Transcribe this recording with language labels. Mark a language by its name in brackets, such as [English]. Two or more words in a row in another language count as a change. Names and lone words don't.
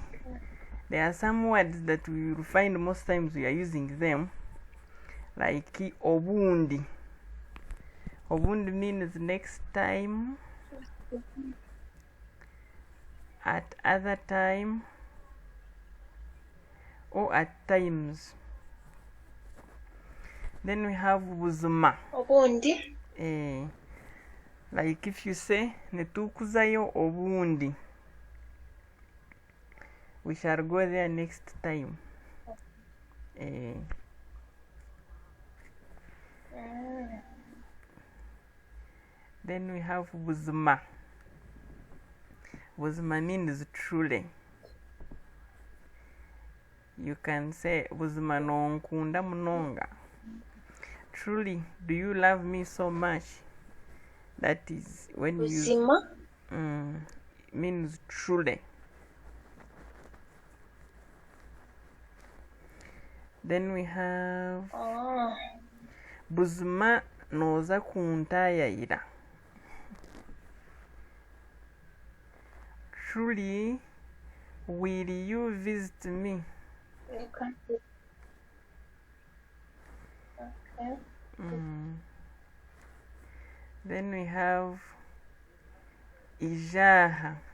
[English] There are some words that we will find most times we are using them, like obundi. Obundi means next time, at other time, or at times. Then we have buzima. Obundi. Like if you say [Nyankole] netukuzayo obundi, [English] we shall go there next time. Then we have buzima. Buzima means truly. You can say [Nyankole] buzima nonkunda munonga. [English] Truly, do you love me so much? That is when Buzima. you means truly. Then we have [Nyankole] buzima noza kuntayayira. [English] Truly, will you visit me? Okay. Then we have ijaha.